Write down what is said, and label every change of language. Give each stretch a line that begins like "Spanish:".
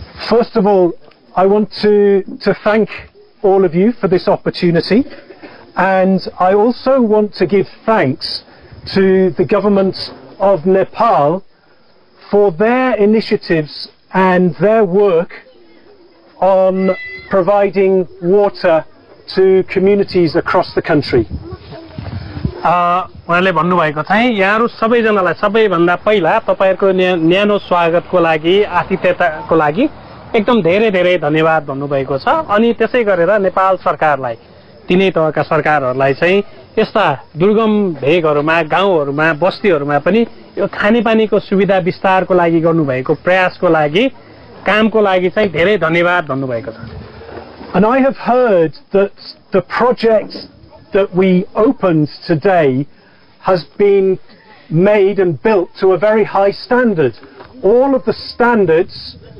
English: First of all I want to thank all of you for this opportunity, and I also want to give thanks to the government of Nepal for their initiatives and their work on providing water to communities across the country.
Nepali: उहाँले भन्नुभएको चाहिँ यहाँहरू सबैजनालाई सबैभन्दा पहिला तपाईँहरूको न्यानो स्वागतको लागि आतिथ्यताको लागि एकदम धेरै धेरै धन्यवाद भन्नुभएको छ, अनि त्यसै गरेर नेपाल सरकारलाई तिनै तहका सरकारहरूलाई चाहिँ यस्ता दुर्गम भेगहरूमा गाउँहरूमा बस्तीहरूमा पनि यो खानेपानीको सुविधा विस्तारको लागि गर्नुभएको प्रयासको लागि कामको लागि चाहिँ धेरै धन्यवाद भन्नुभएको छ।
English: And I have heard that the project that we opened today has been made and built to a very high standard. All of the standards